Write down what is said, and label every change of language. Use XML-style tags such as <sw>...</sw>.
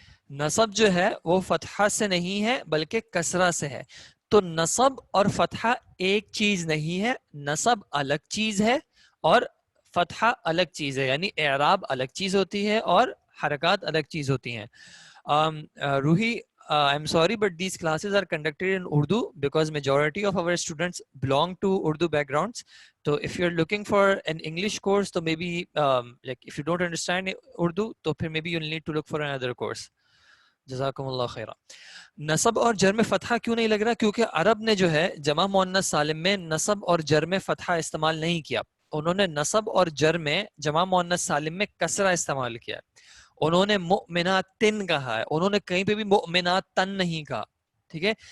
<ur>نصب جو ہے وہ فتحہ سے نہیں ہے بلکہ کسرہ سے ہے. تو نصب اور فتحہ ایک چیز نہیں ہے، نصب الگ چیز ہے اور فتحہ الگ چیز ہے. یعنی اعراب الگ چیز ہوتی ہے اور حرکات الگ چیز ہوتی ہیں.</ur> <en>Ruhi, I'm sorry but these classes are conducted in Urdu because majority of our students belong to Urdu backgrounds. So if you're looking for an English course, so maybe like if you don't understand Urdu,</en> <ur>تو پھر</ur> <en>maybe you'll need to look for another course.</en> <ur>جزاکم اللہ خیرہ. نصب اور جر میں فتحہ کیوں نہیں لگ رہا؟ کیونکہ عرب نے جو ہے جمع مؤنث سالم میں نصب اور جر میں فتحہ استعمال نہیں کیا. انہوں نے نصب اور جر میں جمع مؤنث سالم میں کسرہ استعمال کیا. انہوں نے مؤمناتن کہا ہے، انہوں نے کہیں پہ بھی مؤمناتن نہیں کہا. ٹھیک ہے.</ur>